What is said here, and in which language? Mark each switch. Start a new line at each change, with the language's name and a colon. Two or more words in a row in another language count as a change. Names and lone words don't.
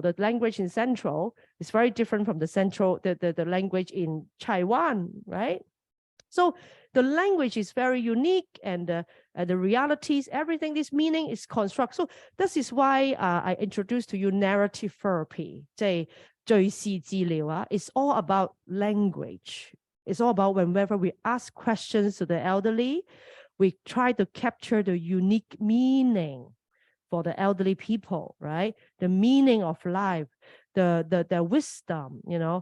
English: The language in Central is very different from the language in Taiwan, right? So the language is very unique, and the realities, everything, this meaning is construct. So this is why I introduced to you narrative therapy.
Cantonese: 即係敘事治療
English: It's all about language. It's all about whenever we ask questions to the elderly, we try to capture the unique meaning for the elderly people, right? The meaning of life, the wisdom, you know.